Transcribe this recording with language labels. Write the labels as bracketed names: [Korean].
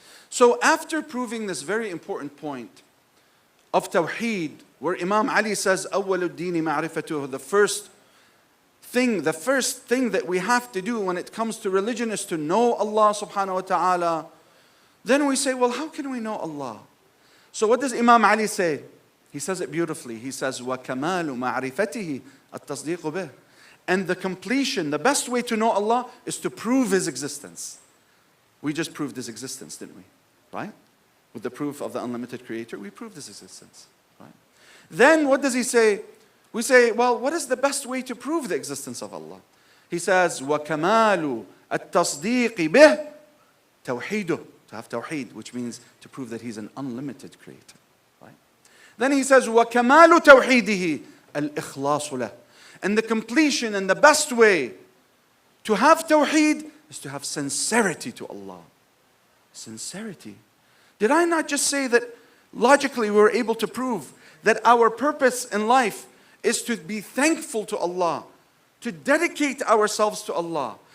[English] So after proving this very important point of Tawheed, where Imam Ali says, [Arabic] أول الدين معرفته, [English] the first thing that we have to do when it comes to religion is to know Allah subhanahu wa ta'ala. Then we say, well, how can we know Allah? So what does Imam Ali say? He says it beautifully. He says, [Arabic] وَكَمَالُ مَعْرِفَتِهِ التَّصْدِيقُ بِهِ. [English] And the completion, the best way to know Allah is to prove His existence. We just proved His existence, didn't we? Right? With the proof of the unlimited Creator, we proved His existence. Right? Then what does he say? We say, well, what is the best way to prove the existence of Allah? He says, [Arabic] وَكَمَالُ التَّصْدِيقِ بِهِ تَوْحِيدُهُ. [English] To have tawheed, which means to prove that He's an unlimited Creator. Right? Then he says, [Arabic] وَكَمَالُ تَوْحِيدِهِ الْإِخْلَاصُ لَهُ. [English] And the completion and the best way to have tawheed is to have sincerity to Allah. Sincerity. Did I not just say that logically we were able to prove that our purpose in life is to be thankful to Allah, to dedicate ourselves to Allah.